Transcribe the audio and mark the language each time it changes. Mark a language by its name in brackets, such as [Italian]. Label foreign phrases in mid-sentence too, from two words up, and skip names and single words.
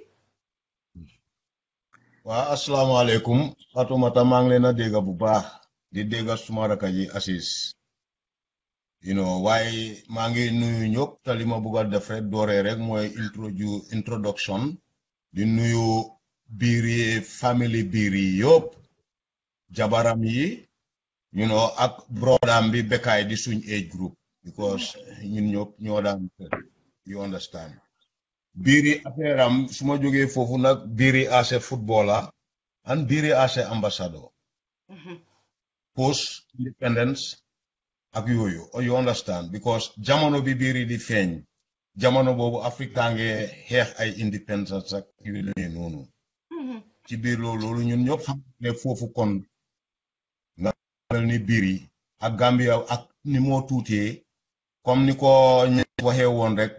[Wolof] waaw asalaamaaleykum Fatoumata maa ngi leen a dégg bu baax di dégg suma raka ji Assis waaye maa ngi nuyu ñëpp te li ma bëgg a def rek dooree rek mooy introduction di nuyu biiri family biiri yëpp jabaram yi ak brodam bi Bekay di suñ [English] age group because [Wolof] ñun ñëpp ñoo daan [English] you understand [Wolof] biiri affaire am su ma jógee foofu nag biiri [English] as a footballer [Wolof] and biiri [English] as a ambassador post independence [Wolof] ak yooyu [English] you understand because [Wolof] jamono bi biiri di feeñ jamono boobu Afrika nge xeex ay independence ak yu noonu ci biir loolu ñun ñëpp xam ne foofu kon nga mel ni biiri ak Gambia ak ni moo tuutee comme ni ko waxee woon rek